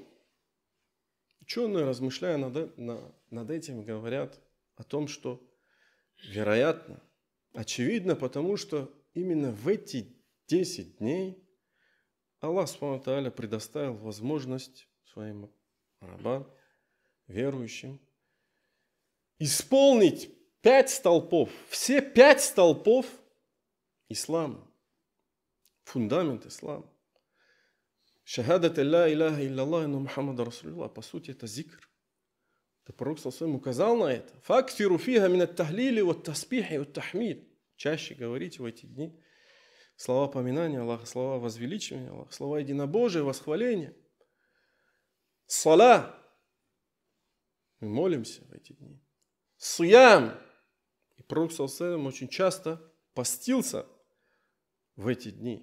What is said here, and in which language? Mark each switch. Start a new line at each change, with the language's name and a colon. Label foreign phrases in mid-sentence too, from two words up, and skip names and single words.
Russian: Ученые, размышляя над этим, говорят о том, что вероятно, очевидно, потому что именно в эти 10 дней Аллах
Arabic: سبحانه وتعالى
Russian: предоставил возможность своим рабам, верующим, исполнить 5 столпов, все 5 столпов ислама, фундамент ислама.
Arabic: شهادة لا إله إلا الله إن محمدا رسول الله.
Russian: По сути, это зикр. Это пророк саллаллаху указал на это.
Arabic: فأكثروا فيها من التهليل والتسبيح والتحميد.
Russian: Чаще говорите в эти дни слова поминания Аллаха, слова возвеличивания Аллаха, слова единобожия, восхваления. Сала. Мы молимся в эти дни. Суям. И пророк саллаллаху очень часто постился в эти дни.